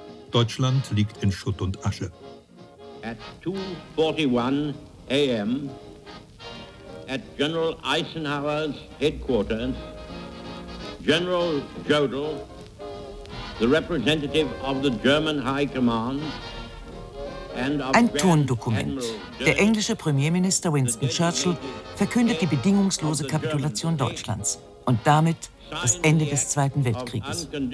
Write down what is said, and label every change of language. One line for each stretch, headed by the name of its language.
German: Deutschland liegt in Schutt und Asche.
English: At 2:41 a.m. at General Eisenhower's headquarters, General Jodl, the representative of the German High Command,
German: ein Tondokument. Der englische Premierminister Winston Churchill verkündet die bedingungslose Kapitulation Deutschlands und damit das Ende des Zweiten Weltkrieges.